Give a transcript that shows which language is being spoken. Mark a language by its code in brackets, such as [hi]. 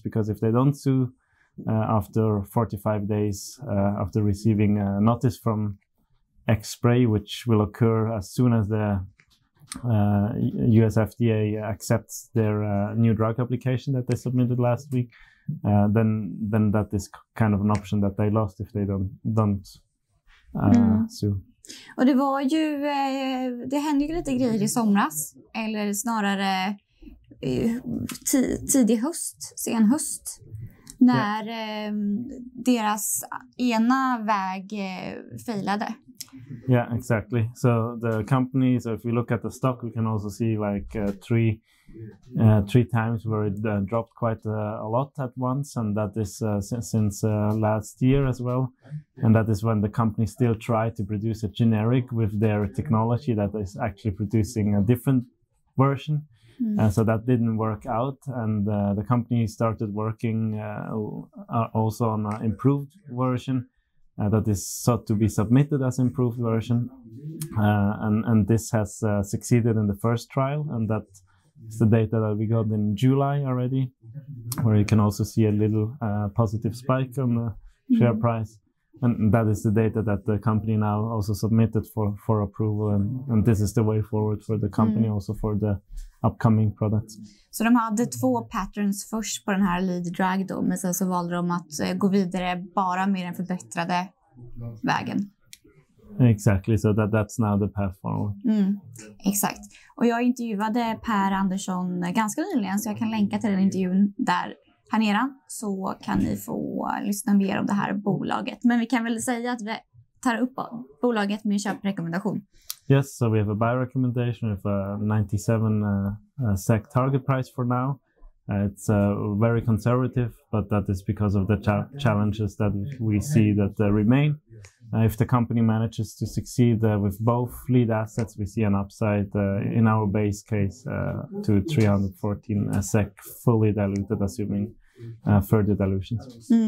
[en] Because if they don't sue after 45 days after receiving a notice from xSpray, which will occur as soon as the US FDA accepts their new drug application that they submitted last week, then that is kind of an option that they lost if they don't sue. [sv] Och det var ju, det hände ju lite grejer i somras, eller snarare tidig höst, sen höst, när deras ena väg failade. [en] Yeah, exactly. So the company, so if we look at the stock, we can also see like three times where it dropped quite a lot at once, and that is since last year as well. And that is when the company still tried to produce a generic with their technology that is actually producing a different version. So that didn't work out, and the company started working also on an improved version that is sought to be submitted as improved version, and this has succeeded in the first trial, and that is the data that we got in July already, where you can also see a little positive spike on the share price. And that is the data that the company now also submitted for approval, and this is the way forward for the company, also for the upcoming products. [sv] Så de hade 2 patterns först på den här lead drug då, men sen så valde de att gå vidare bara med den förbättrade vägen. [en] Exactly, so that's now the path forward. [sv] Exakt. Och jag intervjuade Per Andersson ganska nyligen, så jag kan länka till den intervjun där här nere, så kan ni få lyssna mer om det här bolaget. Men vi kan väl säga att vi tar upp bolaget med en köprekommendation. [en] Yes, so we have a buy recommendation of 97 SEK target price for now. It's very conservative, but that is because of the challenges that we see that remain. If the company manages to succeed with both lead assets, we see an upside in our base case to 314 SEK fully diluted, assuming further dilutions.